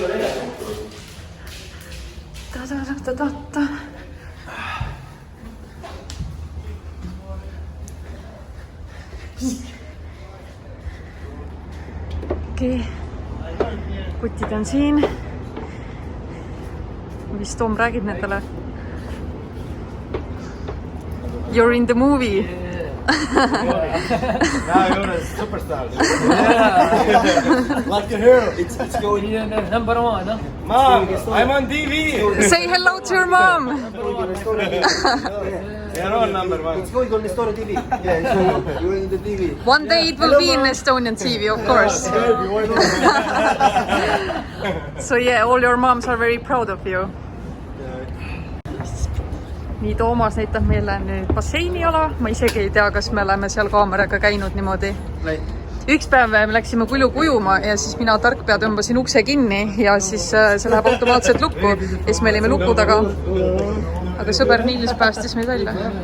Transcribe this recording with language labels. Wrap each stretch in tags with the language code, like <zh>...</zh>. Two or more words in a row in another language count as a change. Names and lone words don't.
<et>Ta-ta-ta-ta-ta. Okei. Kutid on siin. Mis Tom räägib nendele?</et> <en>You're in the movie. Now you're a superstar. Like your hero. It's going number 1, no? Mom, I'm on TV. Say hello to your mom. You're on number 1. It's going on Estonian TV. Yeah, it's going in the TV. One day it will be in Estonian TV, of course. So yeah, all your moms are very proud of you.</en> <et>Nii Toomas näitab meile nüüd basseiniala. Ma isegi ei tea, kas me oleme seal kaameraga käinud niimoodi. Üks päev me läksime Kulju kujuma ja siis mina tarkpea tõmbasin ukse kinni ja siis see läheb automaatselt lukku. Ja siis me olime luku taga. Aga sõber Nils päästis meid välja.</et>